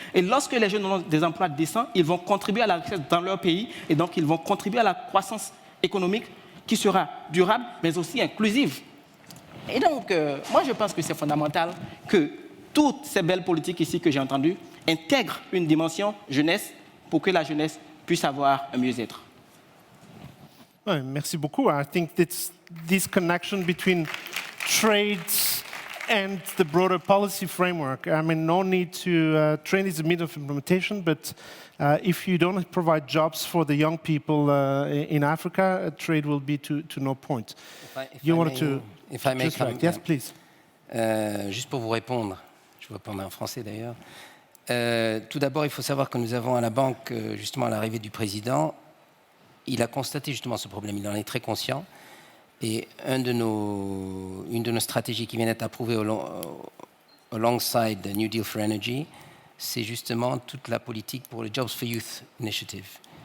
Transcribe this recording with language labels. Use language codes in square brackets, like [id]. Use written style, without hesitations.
[fr] Et lorsque les jeunes ont des emplois décents, ils vont contribuer à la richesse dans leur pays et donc ils vont contribuer à la croissance économique qui sera durable mais aussi inclusive. Et donc, moi je pense que c'est fondamental que toutes ces belles politiques ici que j'ai entendues intègrent une dimension jeunesse pour que la jeunesse puisse avoir un mieux-être. Ouais, merci beaucoup. [en] I think it's this connection between trades and the broader policy framework. I mean, no need to trade is a means of implementation, but if you don't provide jobs for the young people in Africa, trade will be to no point. If I may comment, yes, please. [fr] Juste pour vous répondre, je vais répondre en français d'ailleurs. Tout d'abord, il faut savoir que nous avons à la banque, justement à l'arrivée du président, il a constaté justement ce problème, il en est très conscient. Et une de nos stratégies qui vient d'être approuvée [en] alongside the New Deal for Energy, [fr] c'est justement toute la politique pour le Jobs for Youth Initiative.